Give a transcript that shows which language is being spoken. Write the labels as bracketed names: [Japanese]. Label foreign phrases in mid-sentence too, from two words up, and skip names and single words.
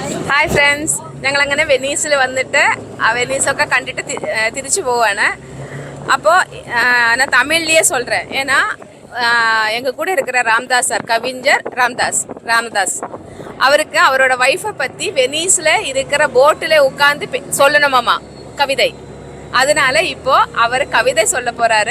[Malayalam] ഹായ് ഫ്രണ്ട്സ്, ഞങ്ങളങ്ങനെ വെനീസിൽ വന്നിട്ട് വെനീസൊക്കെ കണ്ടിട്ട് തിരിച്ചു പോവാണ്. [Tamil] அப்போ நான் தமிழ்லேயே சொல்கிறேன். ஏன்னா எங்கள் கூட இருக்கிற ராம்தாஸ் சார், கவிஞர் ராமதாஸ் அவருக்கு அவரோட ஒய்ஃபை பற்றி வெனீஸில் இருக்கிற போட்டில் உட்காந்து சொல்லணுமாமா கவிதை. அதனால இப்போ அவர் கவிதை சொல்ல போகிறாரு.